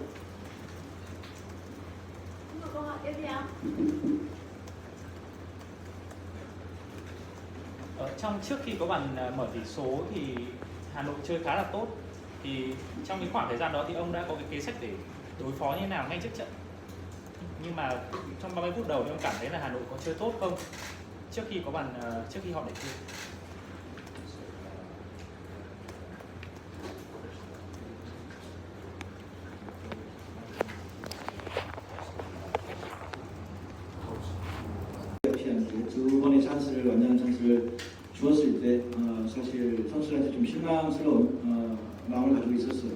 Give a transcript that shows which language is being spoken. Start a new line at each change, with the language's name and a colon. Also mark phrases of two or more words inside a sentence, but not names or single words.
Vietnamese: Trong trước khi có bàn mở tỷ số thì Hà Nội chơi khá là tốt. Thì trong cái khoảng thời gian đó thì ông đã có cái kế sách để đối phó như thế nào ngay trước trận? Nhưng mà trong 30 phút đầu thì ông cảm thấy là Hà Nội có chơi tốt không? trước khi họ để thi.
Korean: 두 번의 찬스를 완전한 찬스를 주었을 때 사실 선수들한테 좀 실망스러운 마음을 가지고 있었어요.